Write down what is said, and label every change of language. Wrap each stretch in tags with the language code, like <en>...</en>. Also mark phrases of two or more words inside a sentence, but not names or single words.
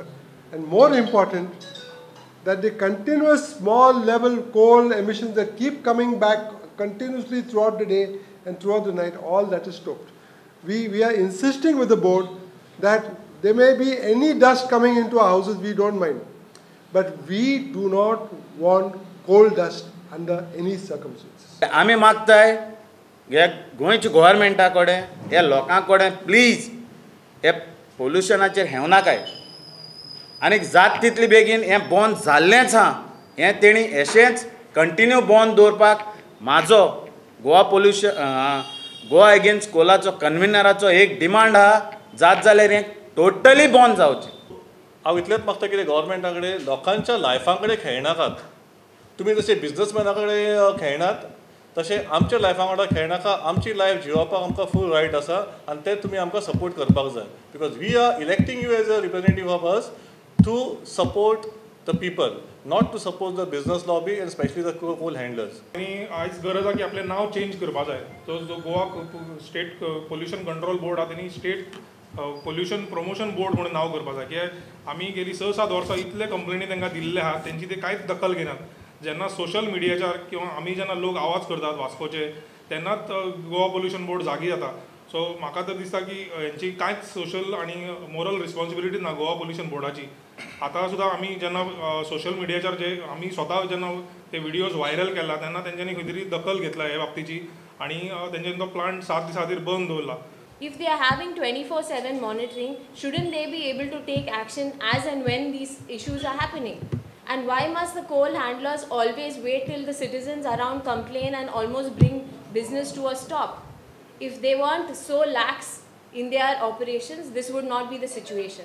<en>And more important, that the continuous small level coal emissions that keep coming back continuously throughout the day and throughout the night, all that is stopped. We are insisting with the board that there may be any dust coming into our houses, we don't mind. But we do not want coal dust under any circumstances.</en> <kok>आम्ही मागताय ह्या गोंयच्या गव्हर्मेंटा कडेन ह्या लोकां कडेन प्लीज हे पोल्युशनाचेर हें नाकाय आनी जात तितली बेगीन हें बंद जाल्लेंच आहा हें तेणी अशेंच कंटिन्यू बंद दवरपाक म्हाजो गोवा एगेन्स्ट कोलाचो कन्व्हिनराचो एक डिमांड आहा जात जाल्यार हें टोटली बंद जावचें. हांव इतलेंच मागता की गव्हर्मेंटा कडेन लोकांच्या लायफा कडेन खेळनाकात. तुमी जशे बिजनसमॅना कडेन खेळनात तशें आमच्या लायफा वांगडा खेळनाका. आमची लायफ जियोवपाक आमकां</kok> <en>full right</en> <kok>आसा आनी ते तुमी आमकां सपोर्ट करपाक जाय.</kok> <en>because we are electing you as a representative of us to support the people, not to support the business lobby and especially the coal handlers.</en> <kok>आणि आयज गरज आसा की आपलें नांव चेंज करपा जाय. जो गोवा स्टेट पोल्युशन कंट्रोल बोर्ड आहा तेणी स्टेट पोल्युशन प्रमोशन बोर्ड म्हणून नांव करपा जाय. कित्याक आमी गेली 6-7 वर्सां इतले कंप्लेनी तांकां दिल्ले आहात, तेंची ते कांयच दखल घेनात. जेन्ना सोशल मिडियाचेर किंवा आमी जेन्ना लोक आवाज करतात वास्कोचे तेन्नाच गोवा पोल्युशन बोर्ड जागी जाता. सो म्हाका तर दिसता की हेंची कांयच सोशल आनी</kok> <en>moral responsibility</en> <kok>ना गोवा पोल्युशन बोर्डाची. आतां सुद्दां आमी जेन्ना सोशल मिडियाचेर जे आमी स्वता जेन्ना ते व्हिडियोज व्हायरल केला तेन्ना तेंच्यांनी खंय तरी दखल घेतला हे बाबतीची आनी तेंच्यांनी तो प्लांट 7 दिसां खातीर बंद दवरला.</kok> <en>If they are having 24/7 monitoring, shouldn't they be able to take action as and when these issues are happening? And why must the coal handlers always wait till the citizens around complain and almost bring business to a stop? If they weren't so lax in their operations, this would not be the situation.</en>